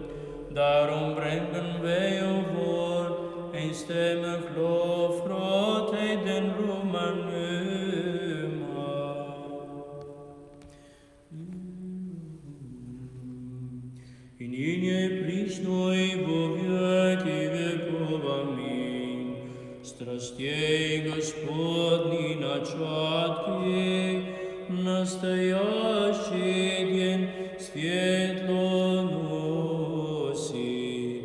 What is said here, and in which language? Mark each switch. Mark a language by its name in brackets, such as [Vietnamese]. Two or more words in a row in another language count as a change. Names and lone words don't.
[Dutch] Daarom brengen wij u voor eenstemmig lof, grootheid en roem aan u. In je [Church Slavic] присно и во веки веков. Аминь. Страстей Господни начатки, настоящий день светло носит.